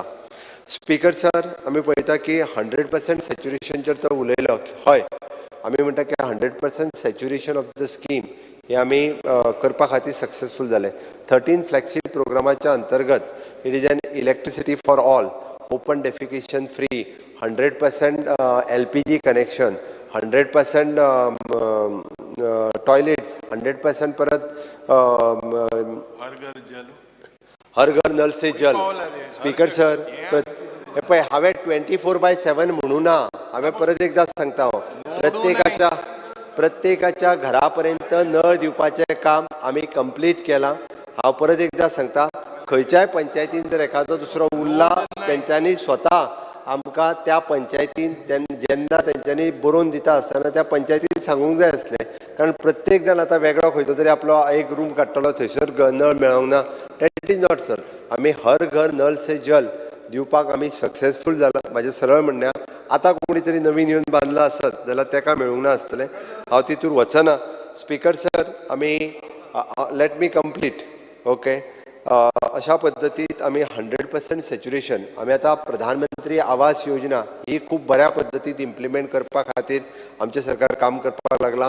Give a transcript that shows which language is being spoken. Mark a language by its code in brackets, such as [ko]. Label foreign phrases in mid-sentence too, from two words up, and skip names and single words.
[en] Speaker sir [kok] आमी पळयता की 100% सॅच्युरेशनचेर तो उलयलो हय आमी म्हणटा की [en] 100% saturation of the scheme [kok] हे आमी करपा खातीर सक्सेसफूल जाले 13 फ्लॅगशीप प्रोग्रामाच्या अंतर्गत [en] it is an electricity for all open defecation free 100% LPG connection 100% toilets [kok] 100% परत [hi] हर घर नल से जल [en] Speaker sir [kok] हे पळय हांवें 24/7 म्हणूं ना हांवें परत एकदां सांगता हांव प्रत्येकाच्या घरा पर्यंत नळ दिवपाचें काम आमी कंप्लीट केलां हांव परत एकदां सांगता खंयच्याय पंचायतीन जर एखादो दुसरो उरला तेंच्यांनी स्वता आमकां त्या पंचायतीन जेन्ना तेंच्यांनी बरोवन दिता आसतना त्या पंचायतीन सांगूंक जाय आसलें कारण प्रत्येक जाण आतां वेगळो खंयचो तरी आपलो एक रूम काडटलो थंयसर नळ मेळोंक ना [en] that is not sir [kok] आमी [hi] हर घर नल से जल [kok] दिवपाक आमी सक्सेसफूल जाला म्हाजें सरळ म्हणणें आतां कोणी तरी नवीन येवन बांदला आसत जाल्यार ताका मेळूंक ना आसतलें हांव तितूर वचना. [en] Speaker sir, [kok] आमी [en] let me complete. [kok] ओके, अशा पद्दतीत आमी 100% सॅच्युरेशन आमी आतां प्रधानमंत्री आवास योजना ही खूब बऱ्या पद्दतीत इम्प्लिमेंट करपा खातीर आमचें सरकार काम करपाक लागलां.